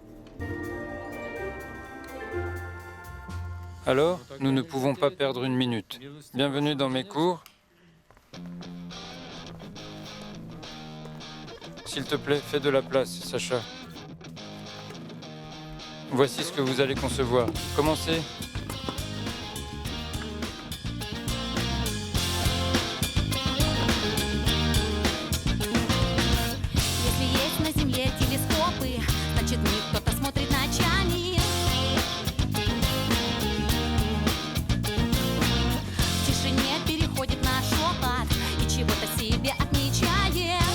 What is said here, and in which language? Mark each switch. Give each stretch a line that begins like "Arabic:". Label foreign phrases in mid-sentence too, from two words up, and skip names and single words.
French: Alors, nous ne pouvons pas perdre une minute. Bienvenue dans mes cours. S'il te plaît, fais de la place, Sacha. Voici ce que vous allez concevoir. Commencez.
Russian: Если есть на Земле телескопы, значит, в них кто-то смотрит ночами. В тишине переходит на шепот и чего-то себе отмечает.